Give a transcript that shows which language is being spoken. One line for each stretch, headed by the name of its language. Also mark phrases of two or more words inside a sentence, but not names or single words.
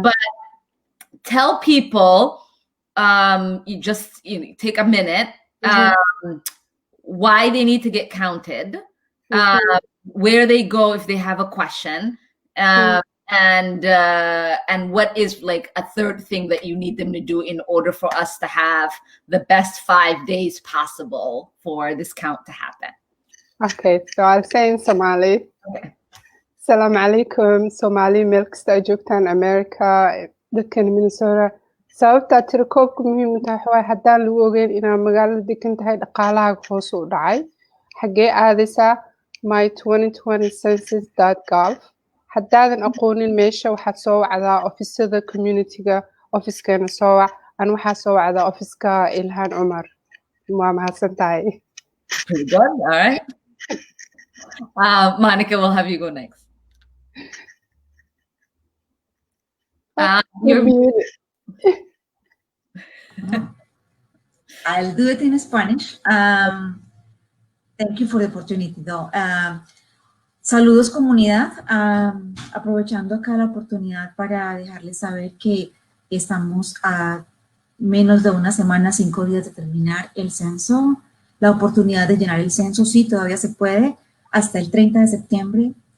English: But tell people, you take a minute, why they need to get counted, where they go if they have a question, and what is like a third thing that you need them to do in order for us to have the best 5 days possible for this count to happen. Okay, so I'll say in Somali. Okay.
Arabic: سلام عليكم,
Somali: Somali meel kasta ay joogtaan America, dadkan Minnesota. Sababta tirakoobku muhiim u tahay waa haddaan lagu ogeyn inaad magaalada degan tahay dhaqaalahaaga hoos u dhacay. Xagee aadaysaa my2020census.gov. haddaadan aqoonin meesha waxaad soo wacdaa ofisada communityga, ofiskeena soo wac, an waxaa soo wacdaa ofiska Ilhan Omar. Waa mahadsan tahay.
English: Pretty good. All right. Monica, we'll have you go next. I'll do it in Spanish. Thank you for the opportunity, though.
Spanish: Saludos, comunidad. Aprovechando acá la oportunidad para dejarles saber que estamos a menos de una semana, 5 días de terminar el censo. La oportunidad de llenar el censo, sí, todavía se puede, hasta el 30 de septiembre.